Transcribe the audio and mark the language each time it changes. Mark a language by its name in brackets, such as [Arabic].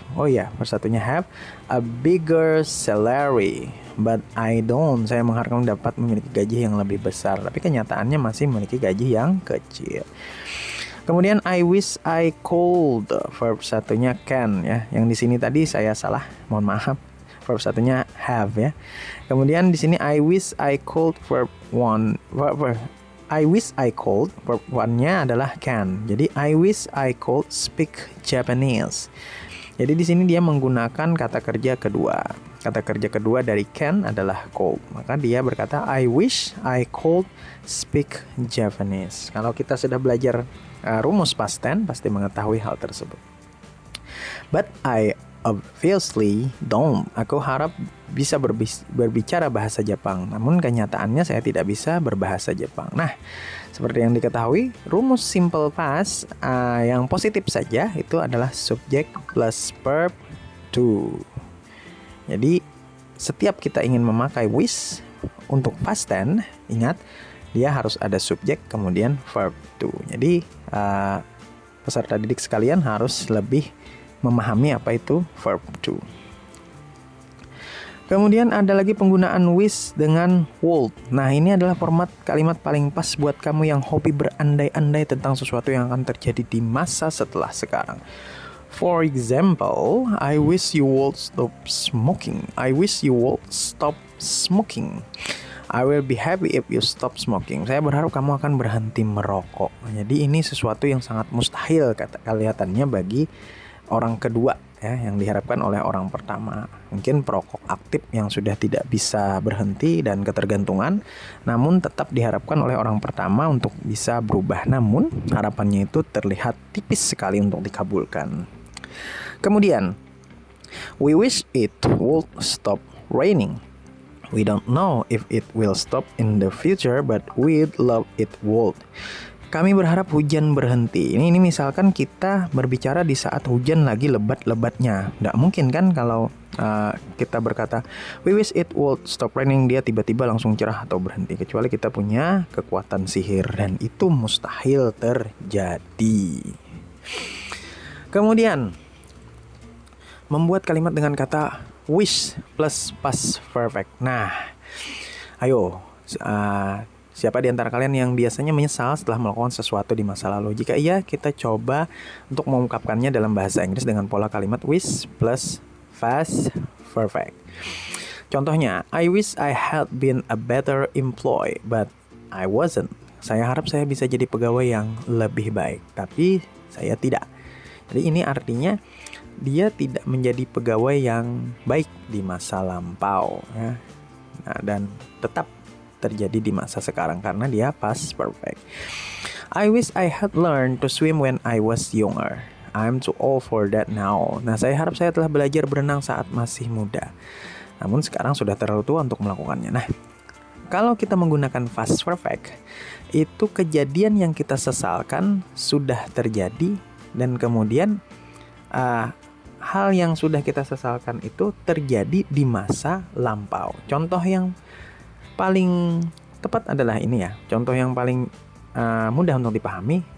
[Indonesian] Oh iya, verb satunya [English] have a bigger salary. But I don't. [Indonesian] Saya mengharapkan dapat memiliki gaji yang lebih besar, tapi kenyataannya masih memiliki gaji yang kecil. Kemudian [English] I wish I could, [Indonesian] verb satunya can ya. Yang di sini tadi saya salah, mohon maaf. Verb satunya have ya. Kemudian di sini [English] I wish I could, verb one. I wish I could, verb one-nya adalah can. Jadi I wish I could speak Japanese. [Indonesian] Jadi di sini dia menggunakan kata kerja kedua. Kata kerja kedua dari can adalah could. Maka dia berkata [English] I wish I could speak Japanese. [Indonesian] Kalau kita sudah belajar rumus past tense pasti mengetahui hal tersebut. [English] But I obviously don't. [Indonesian] Aku harap bisa berbicara bahasa Jepang. Namun kenyataannya saya tidak bisa berbahasa Jepang. Nah, seperti yang diketahui, rumus simple past yang positif saja itu adalah subject plus verb to. Jadi setiap kita ingin memakai wish untuk past tense, ingat dia harus ada subjek kemudian verb to. Jadi peserta didik sekalian harus lebih memahami apa itu verb to. Kemudian ada lagi penggunaan wish dengan would. Nah, ini adalah format kalimat paling pas buat kamu yang hobi berandai-andai tentang sesuatu yang akan terjadi di masa setelah sekarang. [English] For example, I wish you would stop smoking. I wish you would stop smoking. I will be happy if you stop smoking. [Indonesian] Saya berharap kamu akan berhenti merokok. Jadi ini sesuatu yang sangat mustahil kelihatannya bagi orang kedua ya, yang diharapkan oleh orang pertama. Mungkin perokok aktif yang sudah tidak bisa berhenti dan ketergantungan, namun tetap diharapkan oleh orang pertama untuk bisa berubah. Namun harapannya itu terlihat tipis sekali untuk dikabulkan. [English] Kemudian, we wish it would stop raining. We don't know if it will stop in the future, but we'd love it would. [Indonesian] Kami berharap hujan berhenti. Ini misalkan kita berbicara di saat hujan lagi lebat-lebatnya. Nggak mungkin kan kalau kita berkata [English] we wish it would stop raining, [Indonesian] dia tiba-tiba langsung cerah atau berhenti. Kecuali kita punya kekuatan sihir, dan itu mustahil terjadi. Kemudian membuat kalimat dengan kata wish plus past perfect. Nah, ayo siapa di antara kalian yang biasanya menyesal setelah melakukan sesuatu di masa lalu? Jika iya, kita coba untuk mengungkapkannya dalam bahasa Inggris dengan pola kalimat wish plus past perfect. [English] Contohnya, I wish I had been a better employee, but I wasn't. [Indonesian] Saya harap saya bisa jadi pegawai yang lebih baik, tapi saya tidak. Jadi ini artinya dia tidak menjadi pegawai yang baik di masa lampau ya. Nah, dan tetap terjadi di masa sekarang karena dia past perfect. [English] I wish I had learned to swim when I was younger. I'm too old for that now. [Indonesian] Nah, saya harap saya telah belajar berenang saat masih muda. Namun sekarang sudah terlalu tua untuk melakukannya. Nah, kalau kita menggunakan past perfect, itu kejadian yang kita sesalkan sudah terjadi, dan kemudian hal yang sudah kita sesalkan itu terjadi di masa lampau. Contoh yang paling tepat adalah ini ya. Contoh yang paling mudah untuk dipahami.